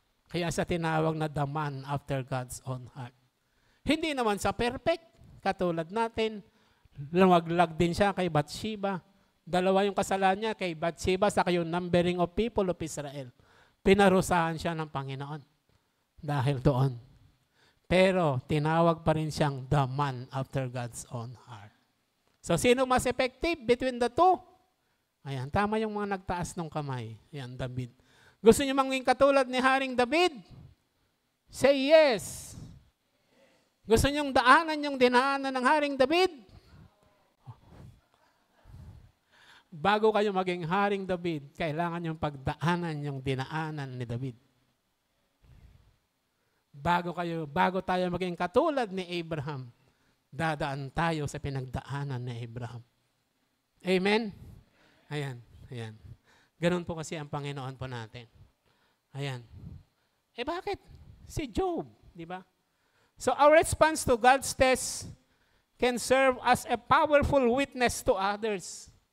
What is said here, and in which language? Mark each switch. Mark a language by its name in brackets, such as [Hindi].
[Filipino] Kaya siya tinawag na [English] the man after God's own heart. [Filipino] Hindi naman sa perfect, katulad natin. Lumaglag din siya kay Bathsheba. Dalawa yung kasalanan niya kay Bathsheba sa yung [English] numbering of people of Israel. [Filipino] Pinarusahan siya ng Panginoon dahil doon. Pero tinawag pa rin siyang [English] the man after God's own heart. So [Filipino] sino mas [English] effective between the two? [Filipino] Ayan, tama yung mga nagtaas ng kamay. Ayan, David. Gusto niyo maging katulad ni Haring David? [English] Say yes. [Filipino] Gusto niyong daanan yung dinaanan ng Haring David? Bago kayo maging Haring David, kailangan yung pagdaanan yung dinaanan ni David. Bago tayo maging katulad ni Abraham, dadaan tayo sa pinagdaanan ni Abraham. Amen? Ayan, ayan. Ganun po kasi ang Panginoon po natin. Ayan. Bakit? Si Job, di ba? [English] So our response to God's test can serve as a powerful witness to others.